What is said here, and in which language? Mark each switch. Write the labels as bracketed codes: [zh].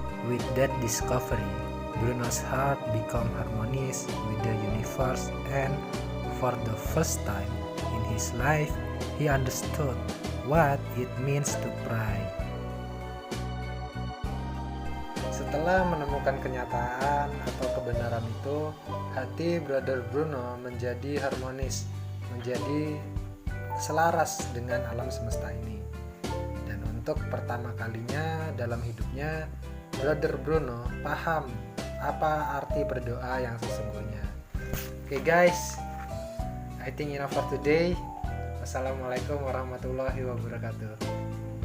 [en] With that discovery, Bruno's heart became harmonious with the universe, and for the first time in his life, he understood what it means to pray. [id] Setelah menemukan kenyataan atau kebenaran itu, hati Brother Bruno menjadi harmonis, menjadi selaras dengan alam semesta ini. Dan untuk pertama kalinya dalam hidupnya, Brother Bruno paham apa arti berdoa yang sesungguhnya. [en] Oke guys, I think enough for today. Wassalamualaikum warahmatullahi wabarakatuh.